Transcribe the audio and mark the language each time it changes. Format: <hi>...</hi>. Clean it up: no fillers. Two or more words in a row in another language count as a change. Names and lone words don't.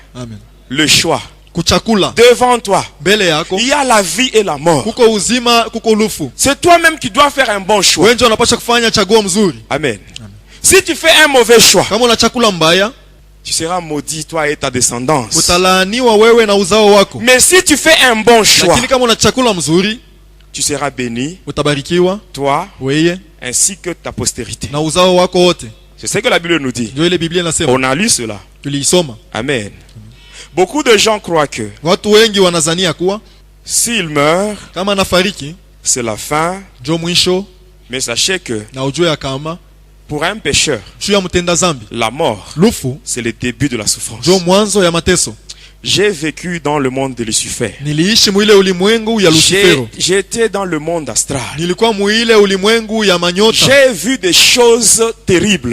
<fr>Amen. Le choix. Devant toi, il y a la vie et la mort. C'est toi-même qui dois faire un bon choix. Amen. Amen. Si tu fais un mauvais choix, tu seras maudit, toi et ta descendance.</fr> <sw>Utalaaniwa wewe na uzao wako.</sw> <fr>Mais si tu fais un bon choix,</fr> <sw>lakini kama una chakula mzuri,</sw> <fr>tu seras béni,</fr> <sw>utabarikiwa,</sw> <fr>toi,</fr> <sw>wewe,</sw> <fr>ainsi que ta postérité.</fr> <sw>Na uzao wako wote.</sw> <fr>C'est ce que la Bible nous dit.</fr> <sw>Ndio ile Biblia inasema.</sw> <fr>On a lu cela.</fr> <sw>Tuliisoma.</sw> <fr>Amen. Beaucoup de gens croient que</fr> <sw>watu wengi wanazania kuwa</sw> <fr>s'il meurt,</fr> <sw>kama anafariki,</sw> <fr>c'est la fin.</fr> <sw>Ndio mwisho.</sw> <fr>Mais sachez que</fr> <sw>na ujue kama</sw> <fr>pour un pécheur, la mort, c'est le début de la souffrance. J'ai vécu dans le monde de Lucifer. J'étais dans le monde astral. J'ai vu des choses terribles.</fr>